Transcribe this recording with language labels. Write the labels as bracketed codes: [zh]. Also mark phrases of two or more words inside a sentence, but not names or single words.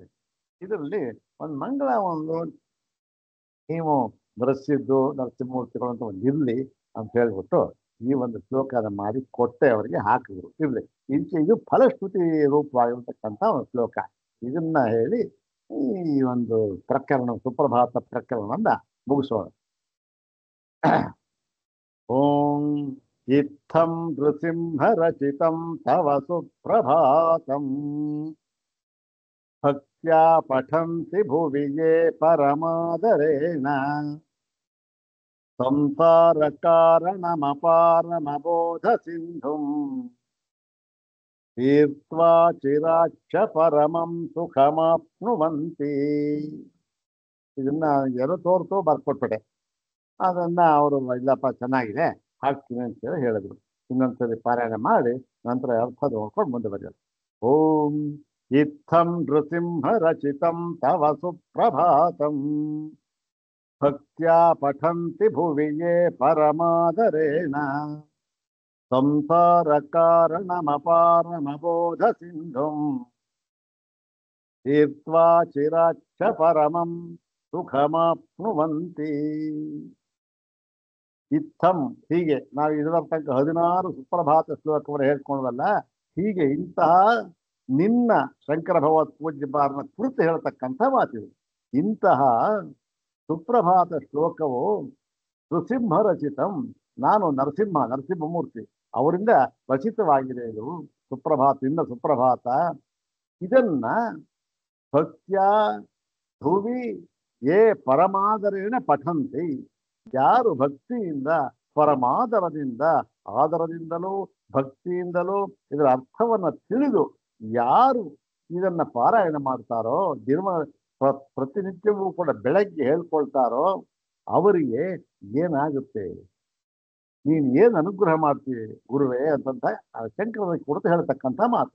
[kn] ಇದರಲ್ಲಿ ಒಂದು ಮಂಗಳ ನೀವು ಬರೆಸಿದ್ದು ನರಸಿಂಹಮೂರ್ತಿಗಳು ಅಂತ ಒಂದು ಇರಲಿ ಅಂತ ಹೇಳ್ಬಿಟ್ಟು ಈ ಒಂದು ಶ್ಲೋಕನ ಮಾಡಿ ಕೊಟ್ಟೆ ಅವರಿಗೆ ಹಾಕಿದ್ರು. ಇರಲಿ, ಇದು ಫಲಶ್ರುತಿ ರೂಪವಾಗಿರ್ತಕ್ಕಂಥ ಒಂದು ಶ್ಲೋಕ. ಇದನ್ನ ಹೇಳಿ ಈ ಒಂದು ಪ್ರಕರಣ, ಸುಪ್ರಭಾತ ಪ್ರಕರಣವನ್ನ ಮುಗಿಸೋಣ. [sa] ಓಂ ಇತ್ತಂ ನೃಸಿಂಹ ರಚಿತಂ ತವ ಸುಪ್ರಭಾತಂ ಭಕ್ತ್ಯಾ ಪಠಂತಿ ಭುವಿ ಯೇ ಪರಮಾದರೇಣ ಸಂಸಾರ ಕಾರಣಮಪಾರಮಬೋಧ ಸಿಂಧುಂ ತೀರ್ತ್ವಾ ಚಿರಾಕ್ಷ ಪರಮಂ ಸುಖಮಾಪ್ನುವಂತಿ. [kn] ಇದನ್ನ ಯಾರೋ ತೋರ್ತು ಬರ್ಕೊಟ್ಬಿಟ್ಟೆ. ಅದನ್ನ ಅವರು ಇಲ್ಲಪ್ಪ ಚೆನ್ನಾಗಿದೆ ಹಾಕ್ತೀನಿ ಅಂತೇಳಿ ಹೇಳಿದ್ರು. ಇನ್ನೊಂದ್ಸರಿ ಪಾರಾಯಣ ಮಾಡಿ ನಂತರ ಅರ್ಥ ನೋಡ್ಕೊಂಡು ಮುಂದೆ ಬರೆಯೋದು. [sa] ಓಂ ಇತ್ತಂ ನೃಸಿಂಹ ರಚಿತಂ ತವ ಸುಪ್ರಭಾತಂ ಭಕ್ತ್ಯಾ ಪಠಂತಿ ಭುವಿ ಯೇ ಪರಮಾದರೇಣ ಸಂಸಾರ ಕಾರಣಮಪಾರಮಬೋಧ ಸಿಂಧುಂ ತೀರ್ತ್ವಾ ಚಿರಾಕ್ಷ ಪರಮಂ ಸುಖಮಾಪ್ನುವಂತಿ. [kn] ಇತ್ತಂ ಹೀಗೆ ನಾವು ಇದರ ತನಕ 16 ಸುಪ್ರಭಾತ ಶ್ಲೋಕವನ್ನು ಹೇಳ್ಕೊಂಡವಲ್ಲ, ಹೀಗೆ ಇಂತಹ ನಿನ್ನ ಶಂಕರ ಭಗವತ್ ಪೂಜ್ಯಪಾರನ ಕುರಿತು ಹೇಳ್ತಕ್ಕಂಥ ಮಾತಿದೆ. ಇಂತಹ ಸುಪ್ರಭಾತ ಶ್ಲೋಕವು [sa] ನೃಸಿಂಹ ರಚಿತಂ, [kn] ನಾನು ನರಸಿಂಹಮೂರ್ತಿ ಅವರಿಂದ ರಚಿತವಾಗಿದೆ. ಇದು ಸುಪ್ರಭಾತ, ಇನ್ನ ಸುಪ್ರಭಾತ. ಇದನ್ನ [sa] ಭಕ್ತ್ಯ ಭುವಿ ಯೇ ಪರಮಾದರೇಣ ಪಠಂತಿ, [kn] ಯಾರು ಭಕ್ತಿಯಿಂದ ಪರಮಾದರದಿಂದ ಆದರದಿಂದಲೂ ಭಕ್ತಿಯಿಂದಲೂ ಇದರ ಅರ್ಥವನ್ನ ತಿಳಿದು ಯಾರು ಇದನ್ನ ಪಾರಾಯಣ ಮಾಡ್ತಾರೋ, ಪ್ರತಿನಿತ್ಯವೂ ಕೂಡ ಬೆಳಗ್ಗೆ ಹೇಳ್ಕೊಳ್ತಾರೋ ಅವರಿಗೆ ಏನಾಗುತ್ತೆ, ನೀನು ಏನು ಅನುಗ್ರಹ ಮಾಡ್ತೀವಿ ಗುರುವೇ ಅಂತಂತ ಶಂಕರ ಕುರಿತು ಹೇಳ್ತಕ್ಕಂಥ ಮಾತು.